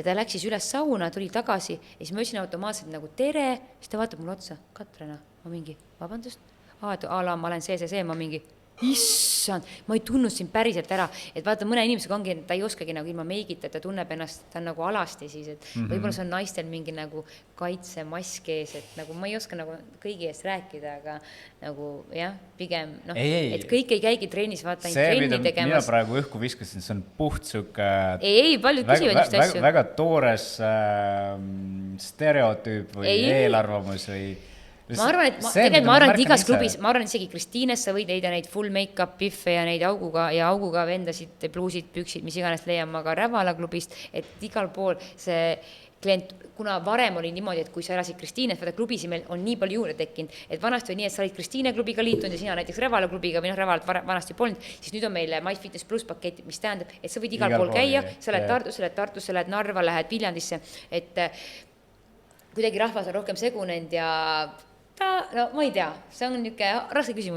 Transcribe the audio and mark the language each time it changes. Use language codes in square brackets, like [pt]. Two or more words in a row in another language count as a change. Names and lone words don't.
[et] ta läks siis üles sauna, tuli tagasi ja siis ma ütlesin automaatselt nagu tere, siis ta vaatab mulle otsa, Katrina, ma mingi, vabandust, ma olen see, ma mingi issand, ma ei tundnud sind päriselt ära, et vaata mõne inimesega ongi, ta ei oskagi nagu ilma meigita, ta tunneb ennast, ta on nagu alasti siis, et võib-olla see on naistel mingi nagu kaitsemask ees, et nagu ma ei oska nagu kõigi eest rääkida, aga nagu jah, pigem noh, et kõik ei käigi trennis, vaata ainult trenni tegemas. Mina praegu õhku viskasin, see on puht süke paljud küsivad just asju. Väga toores stereotüüp või eelarvamus või Ma arvan, et igas klubis, ma arvan, et isegi Kristiines sa võid leida neid [en] full make-up [et] piffe ja neid auguga vendasid, pluusid, püksid, mis iganes leian ma ka Rävala klubist, et igal pool see klient, kuna varem oli niimoodi, et kui sa elasid Kristiines, vaata klubisi meil on nii palju juurde tekkinud, et vanasti oli nii, et sa olid Kristiine klubiga liitunud ja sina näiteks Rävala klubiga või noh, Rävalat vanasti polnud, siis nüüd on meil MyFitness Plus pakett, mis tähendab, et sa võid igal pool käia, sa lähed Tartusse, lähed Narva, lähed Viljandisse, et kuidagi rahvas on rohkem segunenud ja no ma ei tea, see on niisugune raske küsimus.